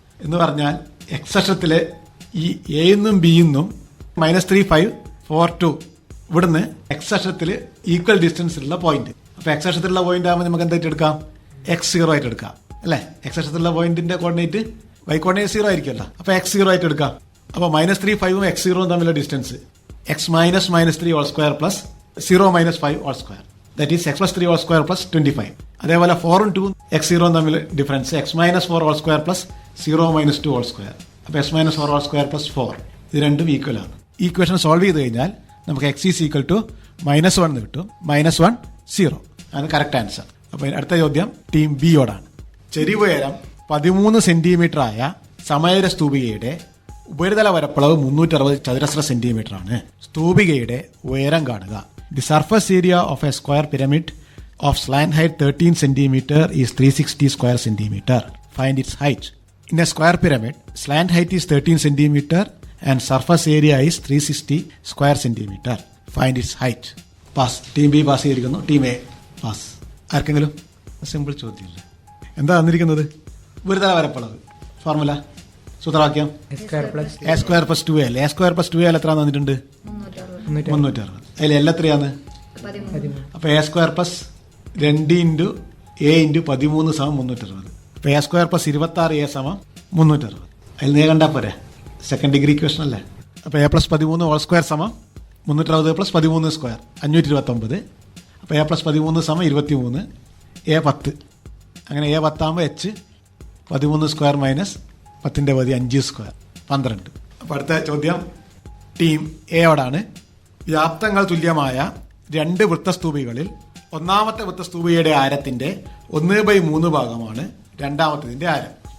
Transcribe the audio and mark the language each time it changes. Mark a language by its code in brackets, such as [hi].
[ml] എന്ന് പറഞ്ഞാൽ എക്സ് അക്ഷത്തിലെ ഈ എന്നും ബിന്നും -3, 5, 4, 2 ഇവിടുന്ന് എക്സ് അക്ഷത്തിൽ ഈക്വൽ ഡിസ്റ്റൻസിലുള്ള പോയിന്റ്. അപ്പൊ എക്സ് അക്ഷത്തിലുള്ള പോയിന്റ് ആകുമ്പോൾ നമുക്ക് എന്തായിട്ട് എടുക്കാം? x0 ആയിട്ട് എടുക്കാം അല്ലെ? എക്സ് അക്ഷത്തിലുള്ള പോയിന്റിന്റെ കോർഡിനേറ്റ് y കോർഡിനേറ്റ് 0 ആയിരിക്കുമല്ലോ. അപ്പൊ x0 ആയിട്ട് എടുക്കാം. അപ്പൊ -3, 5 x0 തമ്മിലുള്ള distance x minus -3 whole square plus 0 minus 5 whole square. [en] That is x plus 3 whole square plus 25. [ml] അതേപോലെ 4 ഉം 2 x0 തമ്മിൽ difference x minus 4 whole square plus 0 minus 2 whole square. അപ്പൊ x minus 4 whole square plus 4. ഇത് രണ്ടും equal ആണ്. ഈ equation solve ചെയ്ത് കഴിഞ്ഞാൽ നമുക്ക് x is equal to -1 എന്ന് കിട്ടും. -1, 0 ആണ് കറക്റ്റ് ആൻസർ. അപ്പൊ അടുത്ത ചോദ്യം ടീം ബിയോടാണ്. ചെരിവുയരം 13 സെന്റിമീറ്റർ ആയ സമയര സ്തൂപികയുടെ ഉപരിതല പരപ്പളവ് 360 ചതുരശ്ര സെന്റിമീറ്റർ ആണ്. സ്തൂപികയുടെ ഉയരം കാണുക. [en] The surface area of a square pyramid of slant height 13 centimetre is 360 square centimetre. Find its height. In a square pyramid slant height is 13 centimetre and surface area is 360 square centimetre. Find its height. [ml] Pass. Team B pass ചെയ്തിരിക്കുന്നു. Team A pass. ആർക്കെങ്കിലും? Simple ചോദ്യമില്ല. എന്താ തന്നിരിക്കുന്നത്? ഉപരിതല പരപ്പളവ് formula സൂത്രവാക്യം a square plus 2l. a square plus 2l എത്ര തന്നിട്ടുണ്ട്? 360. അതിൽ എല്ലാം എത്രയാണ്? 13. അപ്പൊ a square plus 2 into a into 13 സമം 360. അപ്പൊ a square plus 26a സമം 360. അതിൽ നീ കണ്ടാ പോരെ, സെക്കൻഡ് ഡിഗ്രി ഇക്വേഷൻ അല്ലേ? അപ്പൊ a plus 13 ഹോൾ സ്ക്വയർ സമം 360 പ്ലസ് 13 സ്ക്വയർ 529. അപ്പൊ a plus 13 സമം 23, a 10. അങ്ങനെ a 10 ആകുമ്പോൾ h 13 സ്ക്വയർ മൈനസ് 10ന്റെ പതി 5 സ്ക്വയർ 12. അപ്പൊ അടുത്ത ചോദ്യം ടീം എയോടാണ്. വ്യാപ്തങ്ങൾ തുല്യമായ 2 വൃത്തസ്തൂപികളിൽ ഒന്നാമത്തെ വൃത്തസ്തൂപിയുടെ ആരത്തിന്റെ 1/3 ഭാഗമാണ് രണ്ടാമത്തതിന്റെ ആരം.